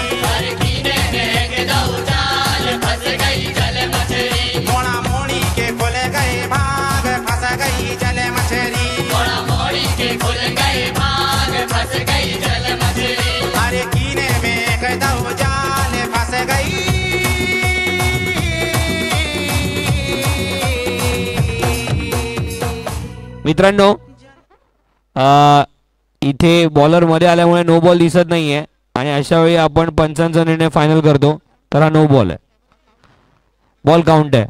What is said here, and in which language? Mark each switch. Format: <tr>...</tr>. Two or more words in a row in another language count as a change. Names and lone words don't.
<bns>हरे कीने में कदो जाल, फंस गई जल मछली. मोड़ा मोड़ी के खुल गए भाग, फंस गई जल मछली. मोड़ा मोड़ी के खुल गए भाग, फंस गई जल मछली. हरे कीने में कदो जाल, फंस गई.</bns> <mr>मित्रांनो इथे बॉलर मध्ये आल्यामुळे</mr> <en>no ball</en> <mr>दिसत नाहीये आणि अशा वेळी आपण पंचांचा निर्णय फायनल करतो. तर हा</mr> <en>no ball</en> <mr>आहे.</mr> <en>ball count</en> <mr>आहे.</mr>